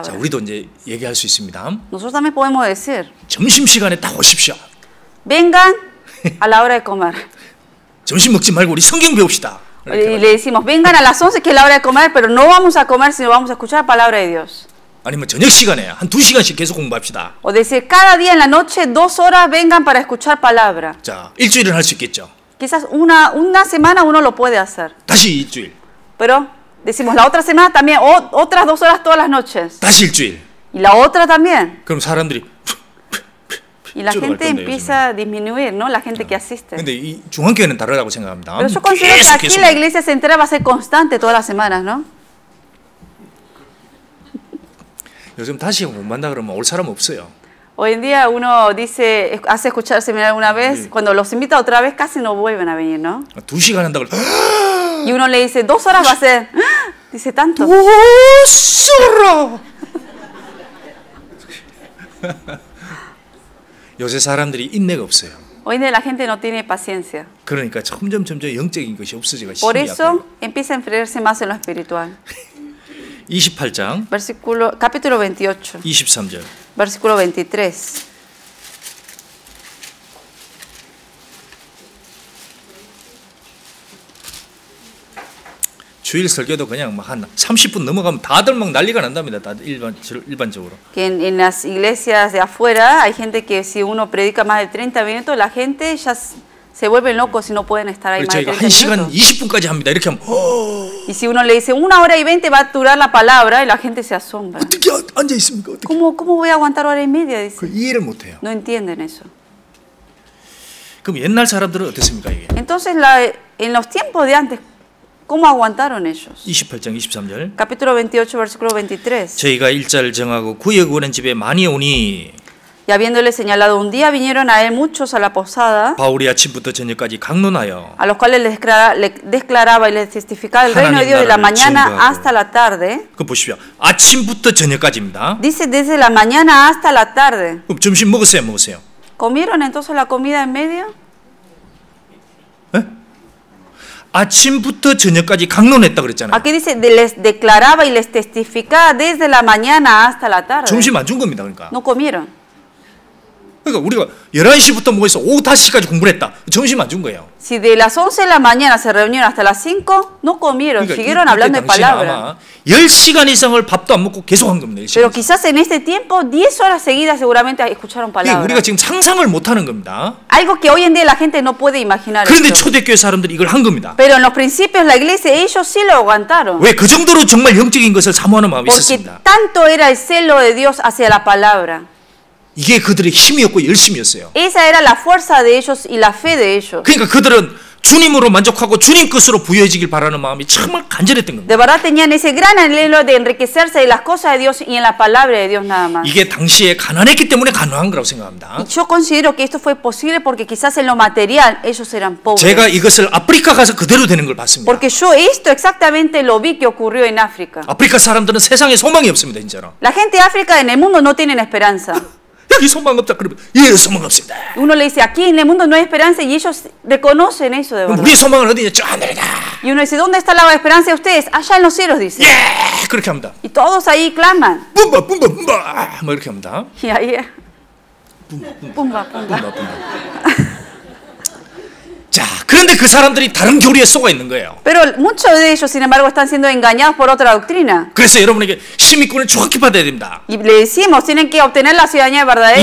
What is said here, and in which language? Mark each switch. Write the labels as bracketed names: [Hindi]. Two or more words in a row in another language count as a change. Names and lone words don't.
[Korean] 자, 우리도 이제 얘기할 수 있습니다. [Spanish] Nosotros también podemos decir, [Korean] 점심시간에 딱 오십시오. [Spanish] vengan a la hora de comer. [Korean] 점심 먹지 말고 우리 성경 배웁시다. [Spanish] Y le decimos, vengan a las 11 que es la hora de comer, pero no vamos a comer sino vamos a escuchar la palabra de Dios. [Korean] 아니면 저녁 시간에 한 2시간씩 계속 공부합시다. [Spanish] O decir, cada día en la noche 2 horas vengan para escuchar palabra. [Korean] 자, 일주일은 할 수 있겠죠. [Spanish] Quizás una semana uno lo puede hacer. [Korean] 다시 일주일. [Spanish] Pero decimos la otra semana también otras 2 horas todas las noches. [Korean] 다시 일주일. [Spanish] Y la otra también. [Korean] 그럼 사람들이 [Spanish] Y la gente empieza a disminuir, ¿no? La gente que asiste. [Korean] 근데 이 중앙교회는 다르다고 생각합니다. [Spanish] Pero yo considero que aquí la iglesia central va a ser constante todas las semanas, ¿no? [Korean] 요즘 다시 못 만나 그러면 올 사람 없어요. [Spanish] Hoy en día uno dice, hace escuchar el seminario una vez, cuando los invita otra vez casi no vuelven a venir, ¿no? [Korean] 2시간 한다고 [Spanish] y uno le dice, 2 horas va a ser, dice tanto. 2 horas. [Korean] 요새 사람들이 인내가 없어요. [Spanish] Hoy en día la gente no tiene paciencia. [Korean] 그러니까 점점 영적인 것이 없어지고 [Spanish] Por eso empieza a enfriarse más en lo espiritual. [Korean] 28장 [Spanish] capítulo 28 [Korean] 23절 [Spanish] versículo 23. [Korean] 주일 설교도 그냥 막 한 30분 넘어가면 다들 막 난리가 난답니다. 다들 일반적으로. [Spanish] Que en las iglesias de afuera hay gente que si uno predica más de 30 minutos la gente ya se vuelven locos si no pueden estar ahí más de 30 minutos. [Korean] 1시간 20분까지 합니다. 이렇게 하면 [Spanish] Y si uno le dice 1 hora y 20 va a durar la palabra y la gente se asombra. [Korean] 어떻게 앉아 있습니까? [Spanish] ¿Cómo voy a aguantar 1 hora y media? Dice. [Korean] 이해를 못 해요. [Spanish] No entienden eso. [Korean] 그럼 옛날 사람들은 어땠습니까, 이게? [Spanish] Entonces en los tiempos de antes ¿cómo aguantaron ellos? [Korean] 28장 23절. [Spanish] Capítulo 28 versículo 23. [Korean] 저희가 일자를 정하고 구역 원한 집에 많이 오니 [Spanish] Y habiéndole señalado un día vinieron a él muchos a la posada. [Korean] 바울이 아침부터 저녁까지 강론하여 [Spanish] a los cuales les declaraba y les testificaba el reino de Dios de la mañana hasta la tarde. [Korean] 그 보십시오. 아침부터 저녁까지입니다. [Spanish] Dice desde la mañana hasta la tarde. [Korean] 그럼 점심 먹었어요? [Spanish] ¿Comieron entonces la comida en medio? [Korean] 네? 아침부터 저녁까지 강론했다 그랬잖아요. [Spanish] Aquí dice les declaraba y les testificaba desde la mañana hasta la tarde. [Korean] 점심 안 준 겁니다. 그러니까. [Spanish] No comieron. [Korean] 그러니까 우리가 11시부터 모여서 오후 5시까지 공부를 했다. 점심 안 준 거예요. [Spanish] Si de las 11 de la mañana se reunieron hasta las 5, no comieron, [Korean] 그러니까 [Spanish] siguieron hablando de palabra. [Korean] 10시간 이상을 밥도 안 먹고 계속 한 겁니다. [Spanish] Pero quizás en este tiempo 10 horas seguidas seguramente escucharon palabra. [Korean] 우리가 지금 상상을 못 하는 겁니다. [Spanish] Algo que hoy en día la gente no puede imaginar. [Korean] 그런데 초대교회 사람들이 이걸 한 겁니다. [Spanish] Pero en los principios la iglesia ellos sí lo aguantaron. [Korean] 왜 그 정도로 정말 영적인 것을 사모하는 마음이 있었습니다. [Spanish] Porque tanto era el celo de Dios hacia la palabra. [Korean] 이게 그들의 힘이었고 열심이었어요. [Spanish] Esa era la fuerza de ellos y la fe de ellos. [Korean] 그러니까 그들은 주님으로 만족하고 주님 것으로 부여해지길 바라는 마음이 정말 간절했던 겁니다. [Spanish] De verdad tenían ese gran anhelo de enriquecerse de las cosas de Dios y en la palabra de Dios nada más. [Korean] 이게 당시에 가난했기 때문에 가능한 거라고 생각합니다. [Spanish] Y yo considero que esto fue posible porque quizás en lo material ellos eran pobres. [Korean] 제가 이것을 아프리카 가서 그대로 되는 걸 봤습니다. [Spanish] Porque yo esto exactamente lo vi que ocurrió en África. [Korean] 아프리카 사람들은 세상에 소망이 없습니다, 진짜로. [Spanish] La gente de África en el mundo no tienen esperanza. [Korean] 여기 소망 없다 그러면 예, 소망 없습니다. [Spanish] Uno le dice aquí en el mundo no hay esperanza y ellos reconocen eso de verdad. [Korean] 우리 소망은 어디냐? 저 하늘이다. [Spanish] Y uno dice ¿dónde está la esperanza de ustedes? Allá en los cielos dice. [Korean] 예, 그렇게 합니다. [Spanish] Y todos ahí claman. [Korean] 뿜바 뿜바 뿜바 뭐 이렇게 합니다. [Spanish] Y ahí 뿜바 뿜바. [Korean] 자, 그런데 그 사람들이 다른 교리에 속아 있는 거예요. [Spanish] Pero muchos de ellos, sin embargo, están siendo engañados por otra doctrina. [Korean] 그래서 여러분에게 시민권을 정확히 받아야 됩니다. [Spanish] Y le decimos, tienen que obtener la ciudadanía verdadera.